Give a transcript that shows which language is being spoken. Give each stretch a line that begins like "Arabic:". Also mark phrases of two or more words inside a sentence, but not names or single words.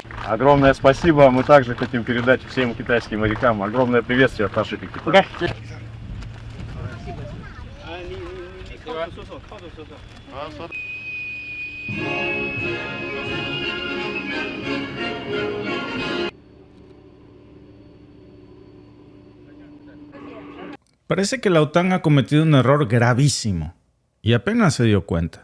Russian: Огромное спасибо. Мы также хотим передать всем китайским морякам огромное приветствие от нашей экипажа.
Spanish: Parece que la OTAN ha cometido un error gravísimo y apenas se dio cuenta.